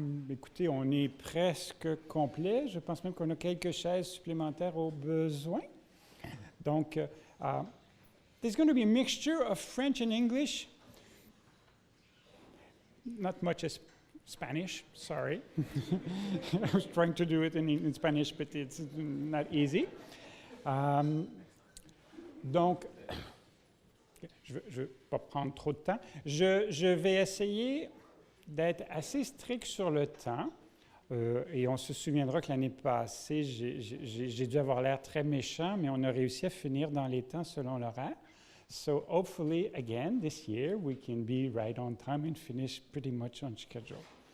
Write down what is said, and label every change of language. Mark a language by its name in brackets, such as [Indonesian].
[French] Écoutez, on est presque complet. Je pense même qu'on a quelques chaises supplémentaires au besoin. Donc, [English] there's going to be a mixture of French and English. Not much as Spanish, sorry. I was trying to do it in Spanish, but it's not easy. [French] Donc, je ne vais pas prendre trop de temps. Je vais essayer d'être assez strict sur le temps. Et on se souviendra que l'année passée, j'ai dû avoir l'air très méchant, mais on a réussi à finir dans les temps selon l'horaire. [English] So hopefully, again, this year, we can be right on time and finish pretty much on schedule.